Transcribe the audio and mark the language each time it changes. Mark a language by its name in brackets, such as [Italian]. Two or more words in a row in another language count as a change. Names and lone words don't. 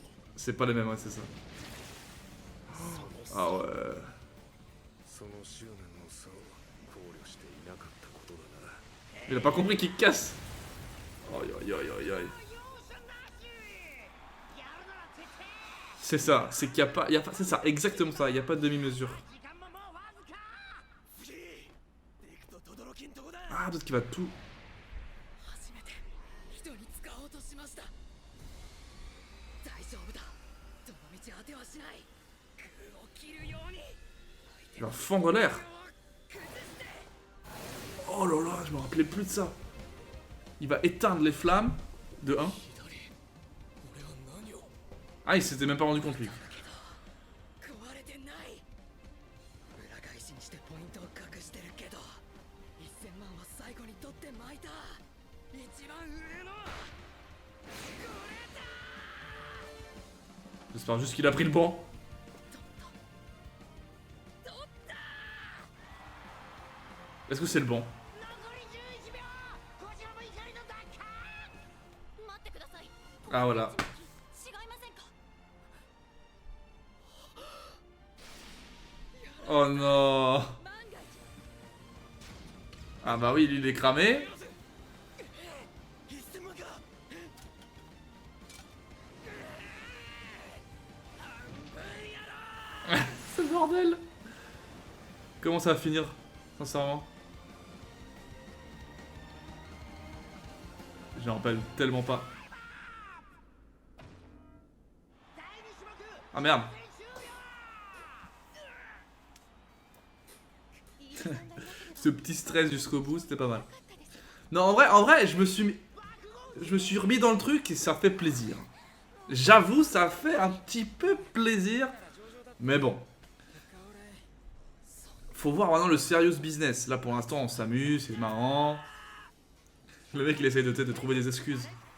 [French] C'est pas les mêmes, ouais, c'est ça. Ah ouais. [Japanese] その執念の差を考慮していなかったことだな [French] Il a pas compris qu'il casse. Aïe aïe aïe aïe aïe. C'est ça, c'est qu'il y a pas. C'est ça, exactement ça, il n'y a pas de demi-mesure. [Japanese] 時間ももうわずか次ディクと轟んとこだ [French] Ah, peut-être qu'il va tout. [Japanese] 初めて人に使おうとしました大丈夫だどの道当てはしない空を切るように [French] Il va fendre l'air. Oh là là, je me rappelais plus de ça. Il va éteindre les flammes de 1. [Japanese] 俺は何を [French] Ah, il s'était même pas rendu compte lui. [Japanese] 壊れてない裏返しにしてポイントを隠してるけど1000万は最後に取って巻いた一番上の [French] J'espère juste qu'il a pris le banc. Est-ce que c'est le banc? [Japanese] 残り11秒こちらも怒りの奪還待ってください [French] Ah voilà. [Japanese] 違いませんか [French] Oh non. [Japanese] 万が一 [French] Ah bah oui, lui il est cramé. [Japanese] 1000 万か [French] Ce bordel. Comment ça va finir, sincèrement? Je me rappelle tellement pas. [Japanese] 第2種目 [French] Ah merde. [Japanese] 終了飯田さんがいなく [French] Ce petit stress jusqu'au bout, c'était pas mal. Non, en vrai, je me suis remis dans le truc et ça fait plaisir. J'avoue, ça fait un petit peu plaisir. Mais bon. Faut voir maintenant le [English] serious business. [French] Là, pour l'instant, on s'amuse, c'est marrant. Le mec, il essaye de trouver des excuses.